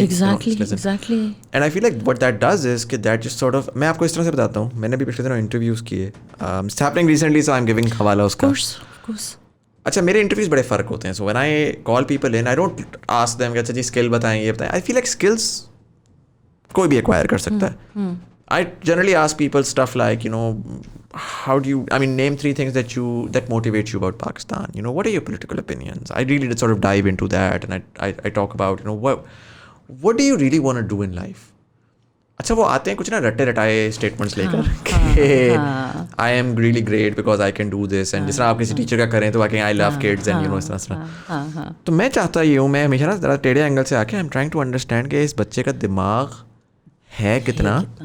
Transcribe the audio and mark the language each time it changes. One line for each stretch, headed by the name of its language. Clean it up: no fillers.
English: Exactly. And I feel like what that does is کہ that just sort of,
Urdu: میں آپ کو اس طرح سے بتاتا ہوں, میں نے بھی پچھلے دنوں انٹرویوز کیے,
English: it's happening recently, so I am giving
Urdu: حوالہ اس کا. اچھا, میرے انٹرویوز بڑے فرق ہوتے ہیں.
English: so when I call people in, I don't ask them
Urdu: کہ اچھا جی اسکل بتائیں, یہ بتائیں.
English: I feel like skills
Urdu: کوئی بھی ایکوائر کر سکتا ہے.
English: I generally ask people stuff like, how do you, name 3 things that motivate you about Pakistan. What are your political opinions? I really did sort of dive into that, and I talk about, what do you really want to do in life?
Urdu: اچھا, وہ آتے ہیں کچھ نا رٹے رٹائے statements لے کر کہ
English: I am really great because I can do this,
Urdu: and جس طرح آپ کسی ٹیچر کا کریں تو
English: I love kids
Urdu: اینڈ اس طرح. تو میں چاہتا یہ ہوں, میں ہمیشہ نا ذرا ٹیڑھے اینگل سے آ کے
English: I am trying to understand
Urdu: کہ اس بچے کا دماغ ہے کتنا,